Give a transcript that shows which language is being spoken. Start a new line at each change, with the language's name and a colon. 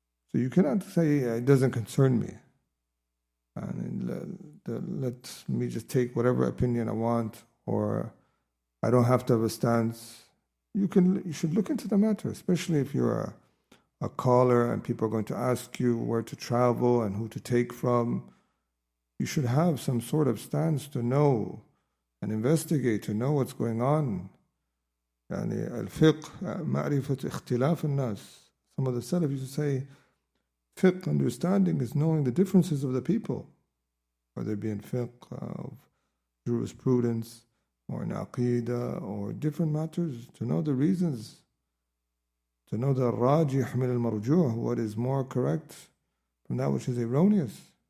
English: So you cannot say it doesn't concern me, and let me just take whatever opinion I want, or I don't have to have a stance. You should look into the matter, especially if you're a caller and people are going to ask you where to travel and who to take from. You should have some sort of stance to know and investigate, to know what's going on.
Arabic: يعني الفقه معرفة اختلاف الناس.
English: Some of the Salaf used to say, fiqh, understanding, is knowing the differences of the people, whether it be in fiqh of jurisprudence or in aqidah or different matters, to know the reasons, to know the
Arabic: rajih min al-marjuh,
English: what is more correct from that which is erroneous.